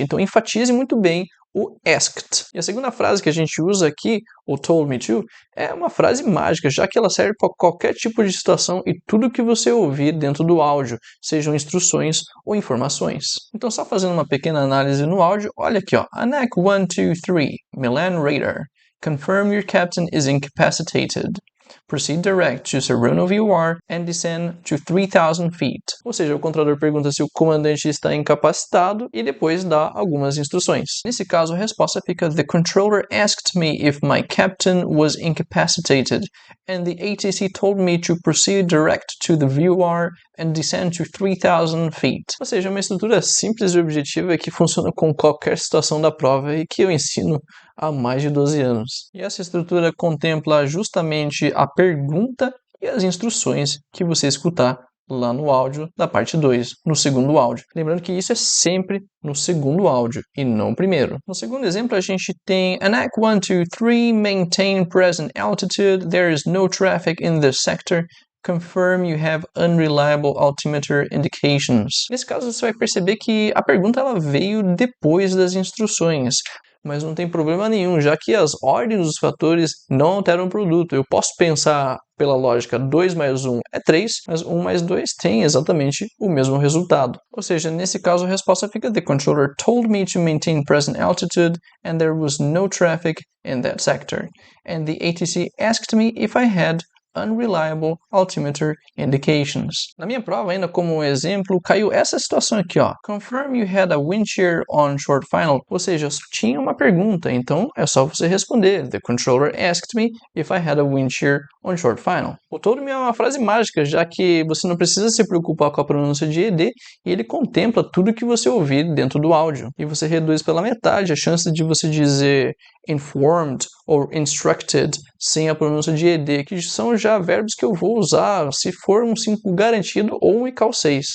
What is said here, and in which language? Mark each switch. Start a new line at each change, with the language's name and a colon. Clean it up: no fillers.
Portuguese: Então enfatize muito bem o asked. E a segunda frase que a gente usa aqui, o told me to, é uma frase mágica, já que ela serve para qualquer tipo de situação e tudo que você ouvir dentro do áudio, sejam instruções ou informações. Então, só fazendo uma pequena análise no áudio, olha aqui, ó.
English: ANAC 123, Milan Radar. Confirm your captain is incapacitated. Proceed direct to Saruno VOR and descend to 3,000 feet.
Portuguese: Ou seja, o controlador pergunta se o comandante está incapacitado e depois dá algumas instruções. Nesse caso, a resposta fica:
English: The controller asked me if my captain was incapacitated, and the ATC told me to proceed direct to the VOR and descend to 3,000 feet.
Portuguese: Ou seja, uma estrutura simples e objetiva que funciona com qualquer situação da prova e que eu ensino há mais de 12 anos. E essa estrutura contempla justamente a pergunta e as instruções que você escutar lá no áudio da parte 2, no segundo áudio. Lembrando que isso é sempre no segundo áudio e não primeiro. No segundo exemplo, a gente tem
English: ANAC 123, maintain present altitude, there is no traffic in this sector. Confirm you have unreliable altimeter indications.
Portuguese: Nesse caso, você vai perceber que a pergunta ela veio depois das instruções. Mas não tem problema nenhum, já que as ordens dos fatores não alteram o produto. Eu posso pensar pela lógica 2 mais 1 é 3, mas 1 mais 2 tem exatamente o mesmo resultado. Ou seja, nesse caso a resposta fica:
English: The controller told me to maintain present altitude and there was no traffic in that sector. And the ATC asked me if I had unreliable altimeter indications.
Portuguese: Na minha prova, ainda como exemplo, caiu essa situação aqui, ó.
English: Confirm you had a wind shear on short final.
Portuguese: Ou seja, só tinha uma pergunta, então é só você responder.
English: The controller asked me if I had a wind shear on short final.
Portuguese: O told me é uma frase mágica, já que você não precisa se preocupar com a pronúncia de ED e ele contempla tudo que você ouvir dentro do áudio. E você reduz pela metade a chance de você dizer informed ou instructed sem a pronúncia de ED, que são já verbos que eu vou usar se for um 5 garantido ou um ICAL 6.